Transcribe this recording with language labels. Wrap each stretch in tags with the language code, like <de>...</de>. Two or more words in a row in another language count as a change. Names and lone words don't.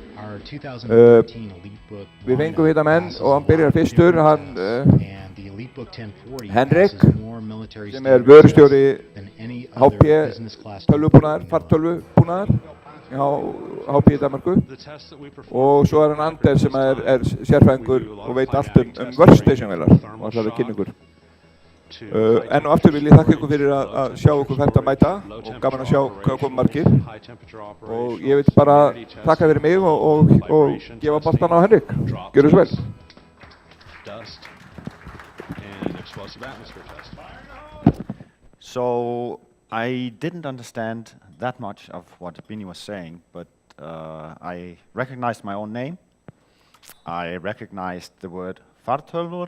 <is>Við fengum hérna menn og hann byrjar fyrstur, Henrik, sem er vörustjóri HP tölvubúnaðar, fartölvubúnaðar hjá HP í Danmarku og svo er hann Anders sem er sérfræðingur og veit allt workstation vélar og ætlar að kynna ykkur. Enn og aftur vil ég þakka ykkur fyrir að sjá okkur hvert að mæta og gaman að sjá hvað komið margir og ég vil bara þakka fyrir mig og gefa boltan á Henrik. Gjörðu svo vel.</is> <en>So I didn't understand that much of what Bini was saying, but I recognized my own name. I recognized the word fartölvur.</en>